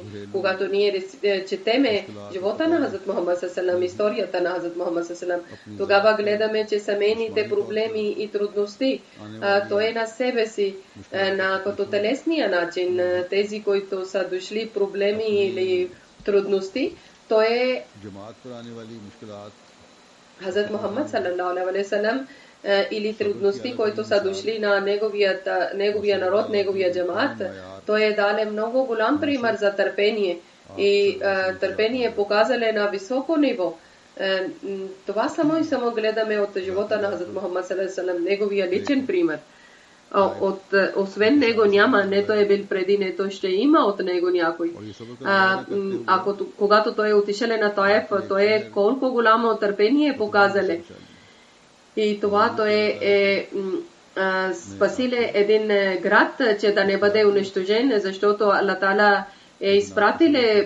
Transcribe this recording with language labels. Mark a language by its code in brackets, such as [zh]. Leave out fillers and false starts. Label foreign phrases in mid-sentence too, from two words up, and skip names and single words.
[bg] Когато ние четеме живота на Хазрат Мухаммад саллаллаху, историята на Хазрат Мухаммад саллаллаху, тогава гледаме, че семейните проблеми и трудности, той е на себе си, като телесния начин, тези, които са дошли проблеми или трудности, той е Хазрат Мухаммад [ar] صلى الله عليه وسلم, [bg] или трудности, които са дошли на неговия народ, неговия джамаат. Той е дал много голям пример за търпение и търпение показале на високо ниво. Това само гледаме от живота на Хазрат Мухаммад [ar] صلى الله عليه وسلم, [bg] неговия личен пример. освен него няма, нето е бил преди, нето ще има от него някой. Когато той е отишъл на Таиф, той е колко голямо търпение показале. И това той е спасиле един град, че да не бъде унищожен, защото Аллах Таала е изпратиле